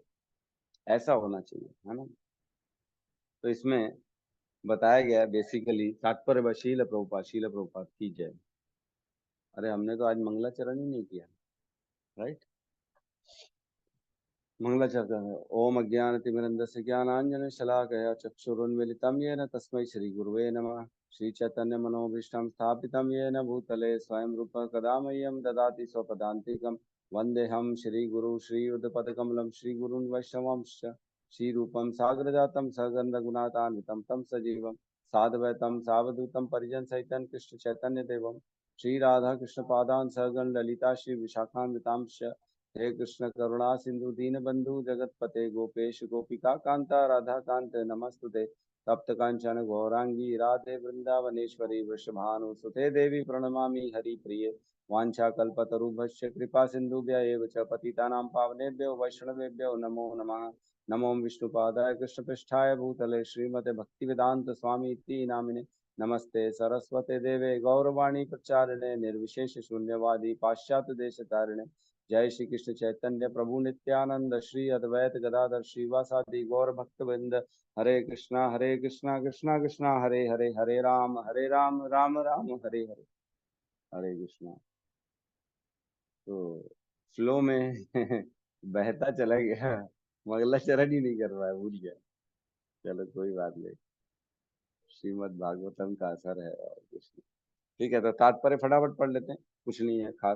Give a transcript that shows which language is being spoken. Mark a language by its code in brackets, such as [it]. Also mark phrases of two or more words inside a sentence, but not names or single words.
[hi] ऐसा होना चाहिए, है ना। तो इसमें बताया गया बेसिकली तात्पर्य शील प्रभुपाद की जय। अरे हमने तो आज मंगलाचरण ही नहीं किया, राइट। मंगलाचरण है। [sa] ओम अज्ञानतिमिरन्दस्य ज्ञानाञ्जन शलाकया चक्षुरुन्मीलितं येन तस्मै श्री गुरुवे नमः। श्री चैतन्य मनोभीष्टं स्थापितं येन भूतले स्वयं रूप कदा मह्यं ददाति स्वपदान्तिकं। वन्देऽहं श्रीगुरु श्रीयुतपदकमलं श्रीगुरून् वैष्णवांश्च श्रीरूपं साग्रजातं सगन्धगुणातान्वितं तं सजीवं साद्वैतं सावधूतं परिजनसहितं कृष्ण चैतन्यदेवं श्री राधा कृष्ण पादान् सहगण ललिता श्री विशाखान्वितांश्च। हे कृष्ण करुणा सिंधु दीन बंधु जगतपते गोपेश गोपिका कांता राधा कांत नमस्तुते। तप्त कांचन गौरांगी राधे वृंदावनेश्वरी वृषभानुसुते देवी प्रणमामि हरिप्रिये वाञ्छाकल्पतरुभ्यश्च कृपा सिन्धुभ्य एव च पतितानां पावनेभ्यो वैष्णवेभ्यो नमो नमः। नमो विष्णुपादाय कृष्णपृष्ठाय भूतले श्रीमते भक्तिवेदांत स्वामी इति नामिने नमस्ते सरस्वते देवे गौरवाणी प्रचारिणे निर्विशेष शून्यवादी पाश्चात्य देश तारिणे जय श्री कृष्ण चैतन्य प्रभु नित्यानंद श्री अद्वैत गदाधर श्रीवासादि गौर भक्तवृंद हरे कृष्णा कृष्णा कृष्णा हरे हरे हरे राम राम राम हरे हरे हरे कृष्णा। [hi] तो फ्लो में बहता चला गया, मंगलाचरण ही नहीं कर रहा है, भूल गया। चलो कोई बात नहीं, श्रीमद् भागवतम का असर है और कुछ नहीं। ठीक है, तो तात्पर्य फटाफट पढ़ लेते हैं, कुछ नहीं है खास।